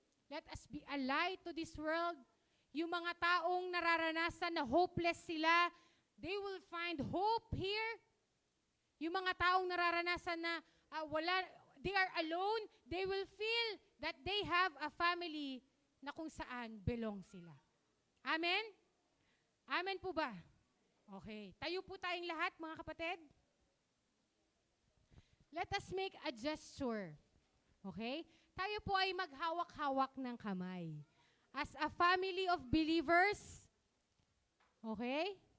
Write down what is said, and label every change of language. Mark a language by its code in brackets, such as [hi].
[en] Let us be a light to this world. [tl] Yung mga taong nararanasan na [en] hopeless sila, they will find hope here. [tl] Yung mga taong nararanasan na [en] they are alone, they will feel that they have a family [tl] na kung saan belong sila. Amen? Amen po ba? Okay. Tayo po tayong lahat, mga kapatid. [en] Let us make a gesture. Okay? [tl] Tayo po ay maghawak-hawak ng kamay. [en] As a family of believers, okay?